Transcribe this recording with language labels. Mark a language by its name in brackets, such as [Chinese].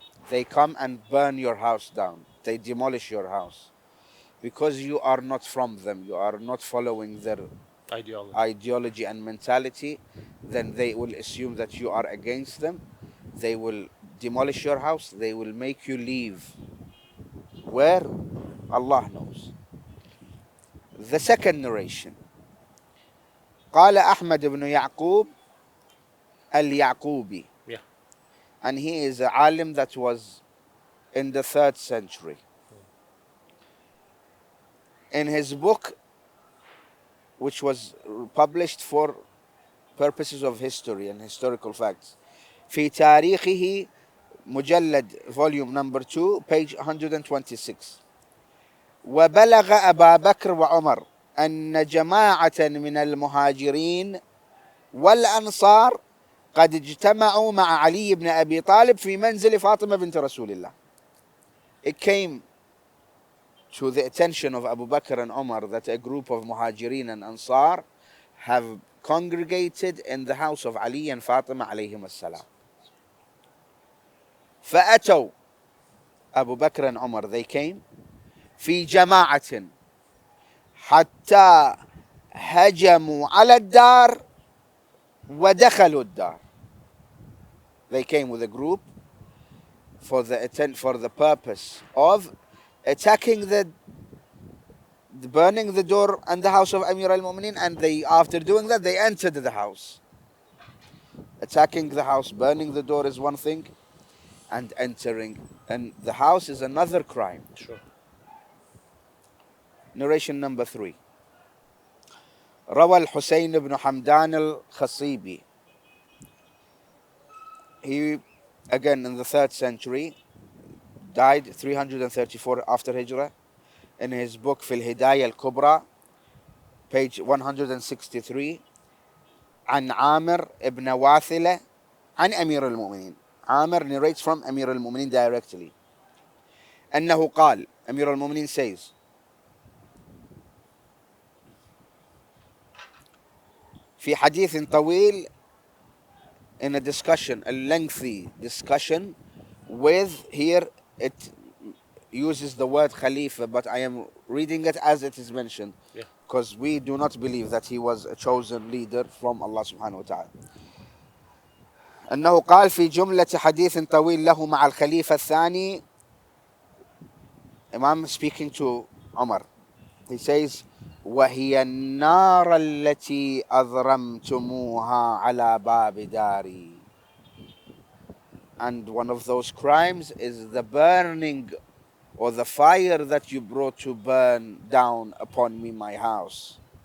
[English] They come and burn your house down, they demolish your house because you are not from them, you are not following their ideology. ideology and mentality. Then they will assume that you are against them. They will demolish your house, they will make you leave. Where? Allah knows. The second narration, [Arabic] قال أحمد بن يعقوب اليعقوبي, [English] Yeah. and he is a alim that was in the 3rd century. In his book, which was published for purposes of history and historical facts, [Arabic] في تاريخه مجلد [English] volume number 2 page 126, [Arabic] وبلغ أبا بكر وعمر أن جماعة من المهاجرين والأنصار قد اجتمعوا مع علي بن أبي طالب في منزل فاطمة بنت رسول الله. [English] It came to the attention of Abu Bakr and Umar that a group of Muhajirin and Ansar have congregated in the house of Ali and Fatima alayhim as-salam. [Arabic] فأتوا [English] Abu Bakr and Umar, they came [Arabic] في جماعة حتى هجموا على الدار ودخلوا الدار. [English] They came with a group for the purpose of attacking the burning the door and the house of Amir al-Mu'minin, and they, after doing that, they entered the house. Attacking the house, burning the door is one thing, and entering and the house is another crime. Sure. Narration number 3. [Arabic] روى الحسين بن حمدان الخصيبي. [English] He, again in the 3rd century, died 334 after Hijrah. In his book [Arabic] في الهداية الكبرى, [English] page 163, [Arabic] عن عامر ابن واثلة عن أمير المؤمنين. [English] Amir narrates from Amir al-Mu'minin directly. [Arabic] أنه قال, [English] Amir al-Mu'minin says, [Arabic] في حديث طويل, [English] in a discussion, a lengthy discussion with, here it uses the word Khalifa, but I am reading it as it is mentioned, Yeah. because we do not believe that he was a chosen leader from Allah subhanahu wa ta'ala. [Arabic] أنه قال في جملة حديث طويل له مع الخليفة الثاني, [English] Imam speaking to Umar, he says, [Arabic] وهي النار التي أضرمتموها على باب داري. [English] And one of those crimes is the burning or the fire that you brought to burn down upon me my house.